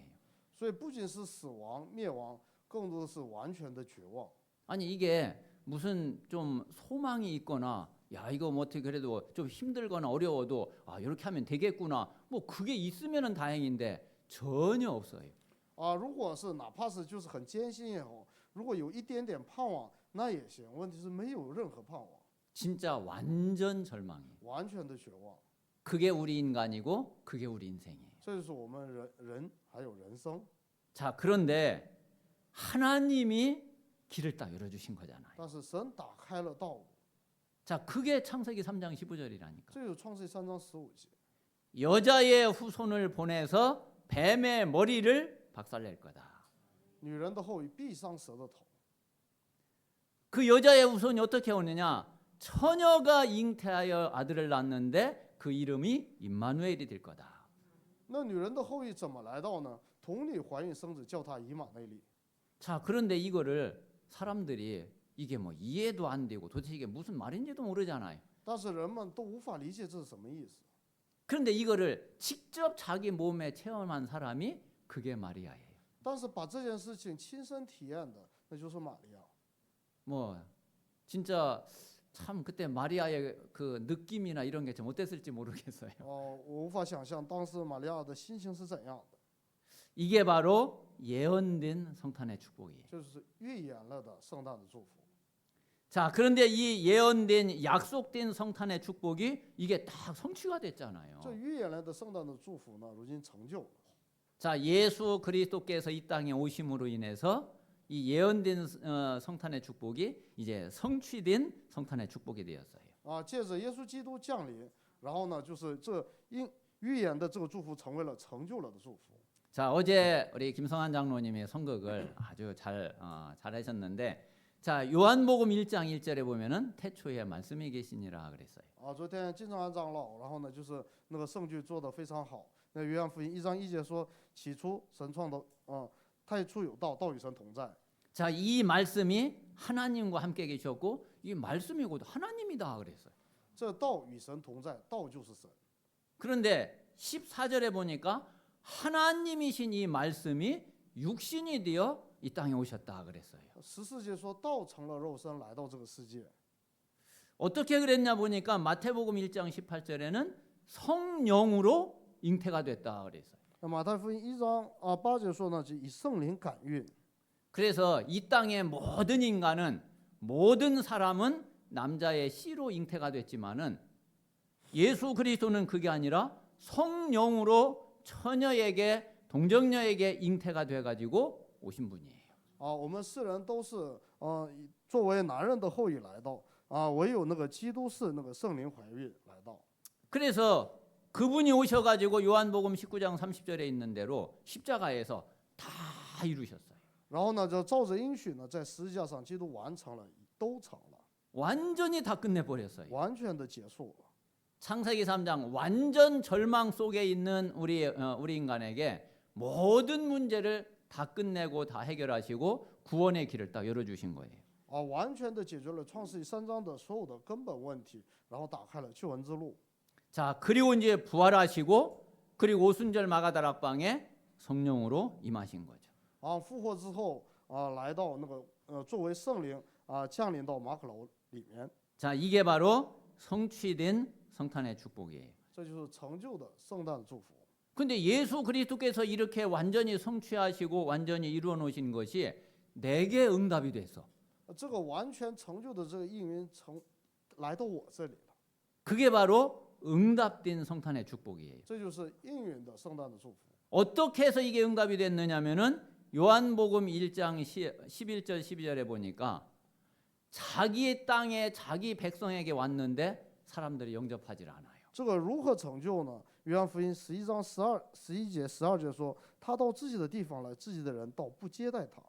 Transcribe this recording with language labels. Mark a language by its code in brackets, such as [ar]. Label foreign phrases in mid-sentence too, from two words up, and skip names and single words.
[zh] 所以不仅是死亡灭亡，更多的是完全的绝望。 [ko] 아니 이게 무슨 좀 소망이 있거나 야 이거 뭐 어떻게 그래도 좀 힘들거나 어려워도 아 이렇게 하면 되겠구나. 뭐 그게 있으면은 다행인데 전혀 없어요. [zh] 如果是哪怕是就是很艰辛也好，如果有一点点盼望，那也行。问题是没有任何盼望， [ko] 진짜 완전 절망이에요. [zh] 完全的绝望。 [ko] 그게 우리 인간이고 그게 우리 인생이에요. [zh] 这就是我们人还有人生。 [ko] 자 그런데 하나님이 길을 딱 열어주신 거잖아요. [zh] 但是神打开了道路， [ko] 자 그게 창세기 3장 15절이라니까. [zh] 这就是创世记3章15节。 [ko] 여자의 후손을 보내서 뱀의 머리를 박살낼 거다. [zh] 女人的后裔必伤蛇的头。 [ko] 그 여자의 후손이 어떻게 오느냐? 처녀가 잉태하여 아들을 낳는데 그 이름이 임마누엘이 될 거다. [zh] 那女人的后裔怎么来到呢？童女怀孕生子，叫她以马内利。 [ko] 자 그런데 이거를 사람들이 이게 뭐 이해도 안 되고 도대체 이게 무슨 말인지도 모르잖아요. [zh] 但是人们都无法理解这是什么意思。 [ko] 그런데 이거를 직접 자기 몸에 체험한 사람이 그게 마리아예요. [zh] 但是把这件事情亲身体验的，那就是玛利亚。 [ko] 뭐 진짜 참 그때 마리아의 그 느낌이나 이런 게 좀 어땠을지 모르겠어요. [zh] 我无法想象当时玛利亚的心情是怎样的。 [ko] 이게 바로 예언된 성탄의 축복이에요. [zh] 就是预言了的圣诞的祝福。 [ko] 자, 그런데 이 예언된 약속된 성탄의 축복이 이게 딱 성취가 됐잖아요. [zh] 这预言来的圣诞的祝福呢，如今成就了。 [ko] 자, 예수 그리스도께서 이 땅에 오심으로 인해서 이 예언된 성탄의 축복이 이제 성취된 성탄의 축복이 되었어요. [zh] 借着耶稣基督降临，然后呢，就是这预言的这个祝福成为了成就了的祝福。 [ko] 자, 어제 우리 김성환 장로님의 선곡을 아주 잘하셨는데, 자, 요한복음 1장 1절에 보면은 태초에 말씀이 계시니라 그랬어요. [zh] 昨天金正安长老，然后呢，就是那个圣句做得非常好。那约翰福音1章1节说：“起初神创造，太初有道，道与神同在。” [ko] 자, 이 말씀이 하나님과 함께 계셨고 이 말씀이 곧 하나님이다 그랬어요. [zh] 这道与神同在，道就是神。 [ko] 그런데 14절에 보니까 하나님이신 이 말씀이 육신이 되어 이 땅에 오셨다 그랬어요. [zh] 14 节说道成了肉身来到这个世界。 [ko] 어떻게 그랬냐 보니까 마태복음 1장 18절에는 성령으로 잉태가 됐다 그랬어요. [zh] 马太福音1章8节说呢，就以圣灵感孕。 [ko] 그래서 이 땅의 모든 인간은 모든 사람은 남자의 씨로 잉태가 됐지만은 예수 그리스도는 그게 아니라 성령으로 처녀에게 동정녀에게 잉태가 돼 가지고 오신 분이에요. [zh] 我们世人都是作为男人的后裔来到唯有那个基督是那个圣灵怀孕来到。 [ko] 그래서 그분이 오셔 가지고 요한복음 19장 30절에 있는 대로 십자가에서 다 이루셨어요. [zh] 然后呢，就照着应许呢，在十字架上基督完成了，都成了， [ko] 완전히 다 끝내 버렸어요. [zh] 完全的结束了。 [ko] 창세기 3장 완전 절망 속에 있는 우리 인간에게 모든 문제를 다 끝내고 다 해결하시고 구원의 길을 딱 열어 주신 거예요. [zh] 完全的解决了创世纪3章的所有的根本问题，然后打开了救恩之路。 [ko] 자, 그리고 이제 부활하시고 그리고 오순절 마가다락방에 성령으로 임하신 거죠. [zh] 复活之后来到那个作为圣灵降临到马可楼里面， [ko] 자, 이게 바로 성취된 성탄의 축복이에요. [zh] 这就是成就的圣诞祝福。 [ko] 근데 예수 그리스도께서 이렇게 완전히 성취하시고 완전히 이루어 놓으신 것이 내게 응답이 됐어. [zh] 这个完全成就的这个应允来到我这里了， [ko] 그게 바로 응답된 성탄의 축복이에요. [zh] 这就是应允的圣诞的祝福。 [ko] 어떻게 해서 이게 응답이 됐느냐면은 요한복음 1장 11절 12절에 보니까 자기 땅에 자기 백성에게 왔는데 사람들이 영접하지 않아요. [zh] 这个如何成就呢？约翰福音11章11节、12节说，他到自己的地方来，自己的人倒不接待他。